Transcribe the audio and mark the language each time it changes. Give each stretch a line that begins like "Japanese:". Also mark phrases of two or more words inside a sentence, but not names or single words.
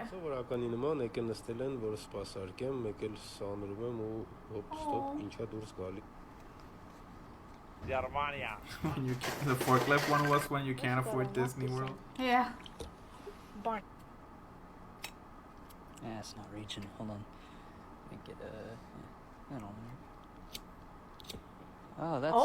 Armenian: Սովորականի նման եկել նստել են, որ սպասարկեմ, մեկ էլ սանրում եմ ու հոպ ստոպ ինչա դուրս գալի։
English: Germania. The forklift one was when you can't afford Disney World. Yeah. Yeah, it's not reaching. Hold on. Make it I don't know. Oh, that's.